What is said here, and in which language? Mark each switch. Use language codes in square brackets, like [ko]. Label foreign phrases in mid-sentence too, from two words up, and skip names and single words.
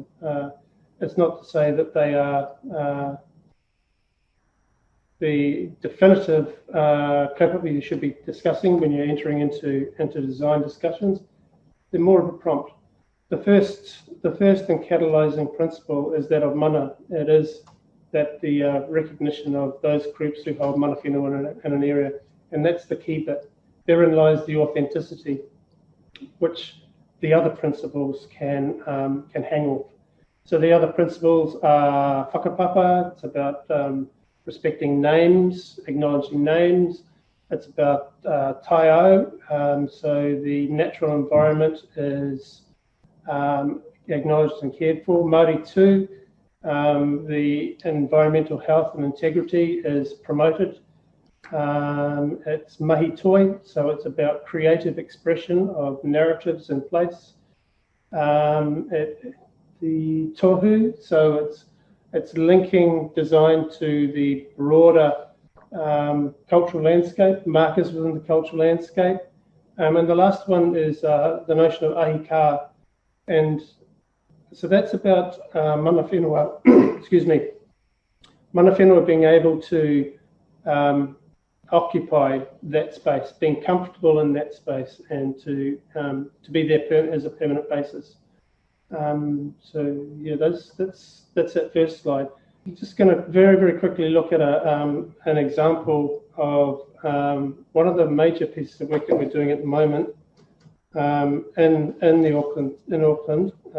[en] It's not to say that they are the definitive kaupapa you should be discussing when you're entering into design discussions. They're more of a prompt. The first and catalyzing principle is that of mana. It is that the recognition of those groups who hold [mi] mana whenua [en] in an area, and that's the key bit. Therein lies the authenticity, which the other principles can hang off. So the other principles are whakapapa. It's about respecting names, acknowledging names. It's about taiao. So the natural environment is acknowledged and cared for. Māori too, the environmental health and integrity is promoted. [mi] It's mahi toi, [en] so it's about creative expression of narratives in place. The tohu, so it's linking design to the broader cultural landscape, markers within the cultural landscape. And the last one is the notion of ahika. And so that's about [mi] mana whenua, [en] excuse me, [mi] mana whenua [en] being able to occupy that space, being comfortable in that space, and to be there as a permanent basis. So yeah, that's that first slide. I'm just going to very quickly look at an example of one of the major pieces of work that we're doing at the moment in Auckland.